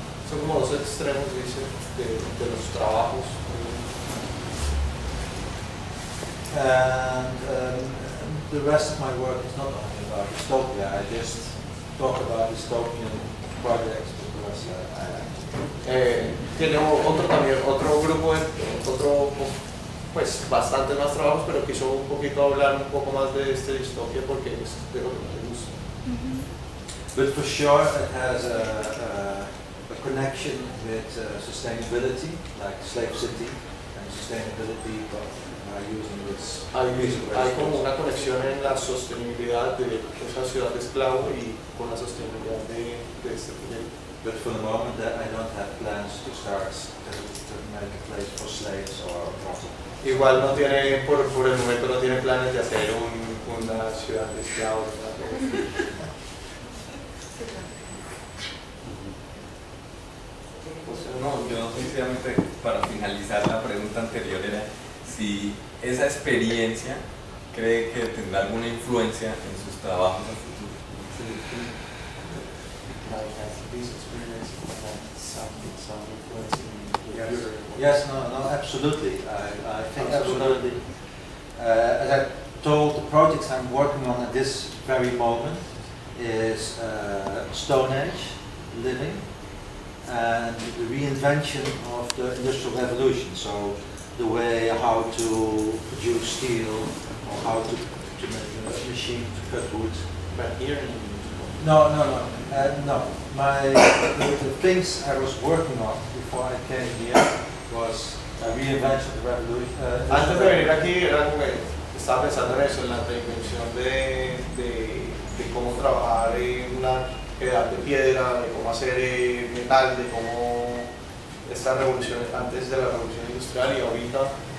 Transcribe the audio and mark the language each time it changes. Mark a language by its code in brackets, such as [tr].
[es] son como los extremos, dice, de los trabajos. [en] And the rest of my work is not only about dystopia. I just talk about dystopian projects because I [es] tiene otro también, otro grupo, otro, pues bastante más trabajos, pero quiso un poquito hablar un poco más de esta distopia porque es de lo que me gusta. [en] But for sure it has a connection with sustainability, like Slave City, and sustainability, but using this. [es] Hay como una conexión en la sostenibilidad de esa ciudad de esclavo y con la sostenibilidad de este proyecto. [en] But for the moment, that I don't have plans to start to make a place for slaves or brothels. [es] Igual no tiene por el momento no tiene planes de hacer una ciudad de esclavos. [en] Yeah. Mm-hmm. [es] O sea, no, yo sinceramente para finalizar la pregunta anterior era si esa experiencia cree que tendrá alguna influencia en sus trabajos a futuro. [en] Yes, no, no, absolutely. I think absolutely. As I told, the projects I'm working on at this very moment is Stone Age living and the reinvention of the Industrial Revolution. So the way how to produce steel or how to make a machine to cut wood. But here in No. The things I was working on before I came here was a reinvention of the revolution. [es] Antes de venir aquí, estaba pensando en eso, en la reinvención de cómo trabajar en una edad de piedra, de cómo hacer metal, de cómo esta revolución antes de la revolución industrial y ahorita.